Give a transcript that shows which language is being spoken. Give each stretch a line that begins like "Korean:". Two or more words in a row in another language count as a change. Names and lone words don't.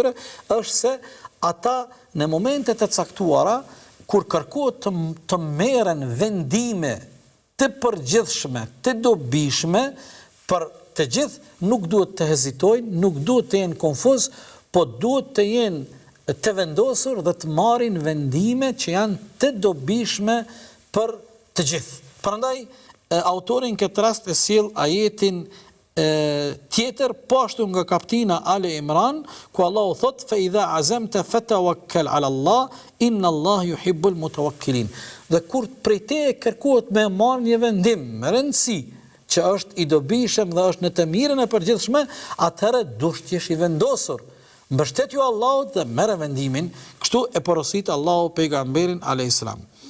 Albanian: tyre është se ata në momente të caktuara kur kërkohet të merren vendime të përgjithshme, të dobishme për të gjithë, nuk duhet të hezitojnë, nuk duhet të jenë konfuz, po duhet të jenë të vendosur dhe të marrin vendime që janë të dobishme për të gjithë. Prandaj autori në këtë rast e sjell ajetin tjetër po ashtu nga kaptina Ale Imran, ku Allahu thot
Arabic: فإذا عزمت فتوكل على الله إن الله يحب المتوكلين.
Albanian: Dhe kur prej teje kërkohet me marrë një vendim me rëndësi që është i dobishëm dhe është në të mirën e përgjithshme, atëherë duhet të jesh i vendosur. Mbështetju Allahut dhe merr vendimin, kështu e porosit Allahu pejgamberin
Arabic: عليه السلام.